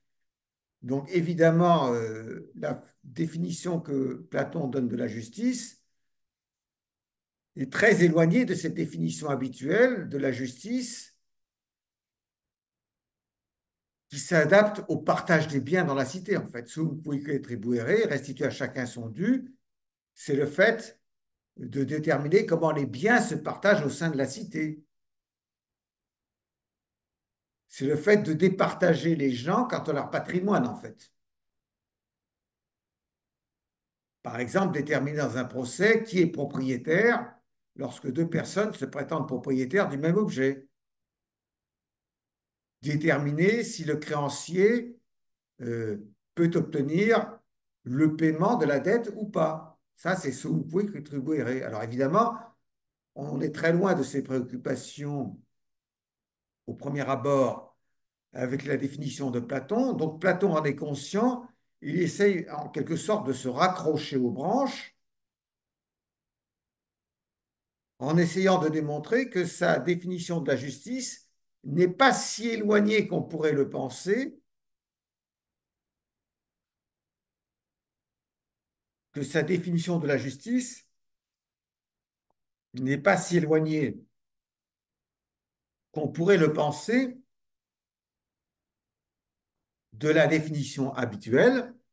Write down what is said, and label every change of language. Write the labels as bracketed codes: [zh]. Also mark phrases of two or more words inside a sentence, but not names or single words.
[fr] Donc évidemment, la définition que Platon donne de la justice est très éloignée de cette définition habituelle de la justice qui s'adapte au partage des biens dans la cité. En fait, [la] sum cuique tribuere, [fr] restituer à chacun son dû, c'est le fait de déterminer comment les biens se partagent au sein de la cité. C'est le fait de départager les gens quant à leur patrimoine, en fait. Par exemple, déterminer dans un procès qui est propriétaire lorsque deux personnes se prétendent propriétaires du même objet. Déterminer si le créancier euh, peut obtenir le paiement de la dette ou pas. Ça, c'est [la] sum cuique tribuere. [fr] Alors évidemment, on est très loin de ces préoccupations au premier abord avec la définition de Platon. Donc Platon en est conscient, il essaye en quelque sorte de se raccrocher aux branches en essayant de démontrer que sa définition de la justice n'est pas si éloignée qu'on pourrait le penser, que sa définition de la justice n'est pas si éloignée qu'on pourrait le penser de la définition habituelle.